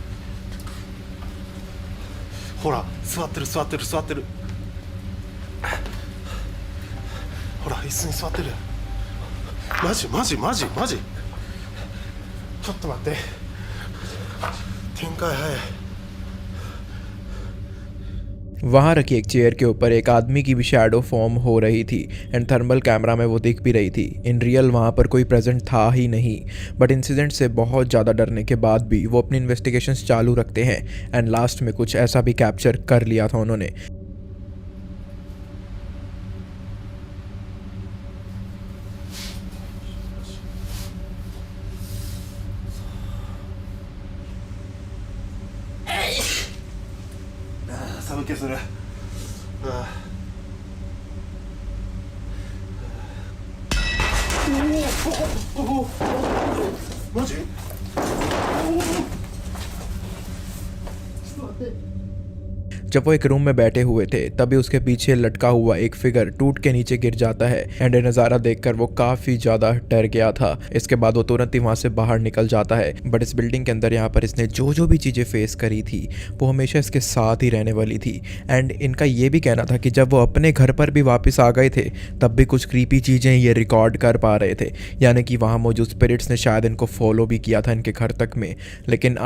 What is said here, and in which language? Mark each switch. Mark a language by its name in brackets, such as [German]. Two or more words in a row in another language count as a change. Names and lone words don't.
[Japanese] ほら座ってる座ってる座ってる。ほら椅子に座ってる。マジマジマジマジ。ちょっと待って。展開早い。 [Hindi] वहाँ रखी एक चेयर के ऊपर एक आदमी की भी [English] shadow form [Hindi] हो रही थी एंड [English] thermal camera [Hindi] में वो दिख भी रही थी। [English] in real [Hindi] वहाँ पर कोई प्रेजेंट था ही नहीं, बट इंसिडेंट से बहुत ज़्यादा डरने के बाद भी वो अपनी इन्वेस्टिगेशंस चालू रखते हैं एंड लास्ट में कुछ ऐसा भी कैप्चर कर लिया था उन्होंने। [Japanese] 寒気する。マジ？ちょっと待って。 [Hindi] जब वो एक रूम में बैठे हुए थे तभी उसके पीछे लटका हुआ एक फिगर टूट के नीचे गिर जाता है एंड ये नज़ारा देखकर वो काफ़ी ज़्यादा डर गया था। इसके बाद वो तुरंत ही वहाँ से बाहर निकल जाता है, बट इस बिल्डिंग के अंदर यहाँ पर इसने जो भी चीज़ें फेस करी थी वो हमेशा इसके साथ ही रहने वाली थी एंड इनका ये भी कहना था कि जब वो अपने घर पर भी वापस आ गए थे तब भी कुछ क्रीपी चीज़ें ये रिकॉर्ड कर पा रहे थे, यानी कि वहाँ मौजूद स्पिरिट्स ने शायद इनको फॉलो भी किया था इनके घर तक में।